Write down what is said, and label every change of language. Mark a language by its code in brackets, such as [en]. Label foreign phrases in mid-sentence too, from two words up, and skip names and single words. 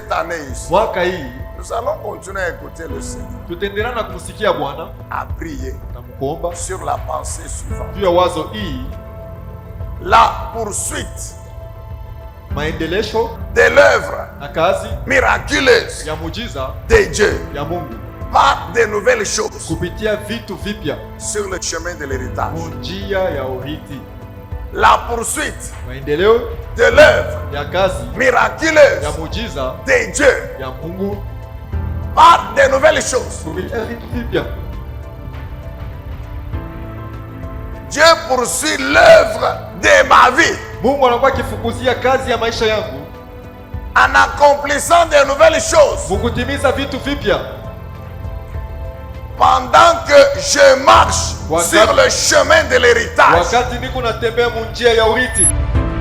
[fr] année ici, [sw] Mwaka hii [fr] nous allons continuer à écouter le Seigneur, [sw] tutaendelea na kumsikia Bwana [fr] à prier [sw] na mkuomba [fr] sur la pensée suivante. [sw] juu ya wazo hii, [fr] La poursuite [sw] maendelesho [fr] de l'œuvre [sw] na kazi [fr] miraculeuse [sw] ya muujiza [fr] de Dieu [sw] ya Mungu [fr] par de nouvelles choses [sw] kupitia vitu vipya [fr] sur le chemin de l'héritage. [sw] njia ya urithi. [fr] La poursuite [sw] Maendeleo [fr] de l'œuvre [sw] ya kazi ya [fr] miraculeuse [sw] muujiza [fr] de Dieu [sw] ya Mungu [fr] par de nouvelles choses. [sw] kupitia vitu vipya. [fr] Dieu poursuit l'œuvre de ma vie [sw] Mungu anakuwa akifukuzia kazi ya maisha yangu [fr] en accomplissant de nouvelles choses [sw] mukutimiza vitu vipya [fr] pendant que je marche sur le chemin de l'héritage. [sw] wakati niko natembea munjia ya urithi.